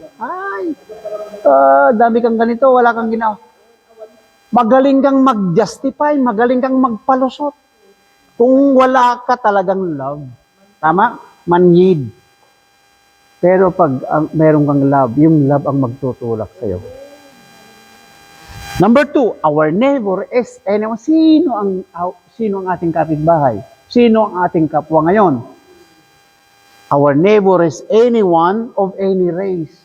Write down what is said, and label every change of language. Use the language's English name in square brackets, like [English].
[Filipino] Ay, dami kang ganito, wala kang ginawa. Magaling kang mag-justify, magaling kang magpalusot. Kung wala ka talagang love. Tama? Manyid. Pero pag meron kang love, yung love ang magtutulak sa iyo. [English] Number 2, our neighbor is anyone. [Filipino] Sino ang ating kapitbahay? Sino ang ating kapwa ngayon? [English] Our neighbor is anyone of any race.